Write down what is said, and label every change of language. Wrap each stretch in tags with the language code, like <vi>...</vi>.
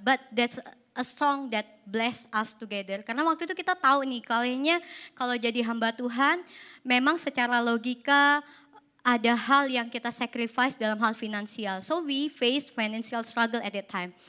<en>But that's a song that bless us together.</en> <id>Karena waktu itu kita tahu nih, kayaknya kalau jadi hamba Tuhan, memang secara logika ada hal yang kita sacrifice dalam hal finansial.</id> <en>So we face financial struggle at that time.</en>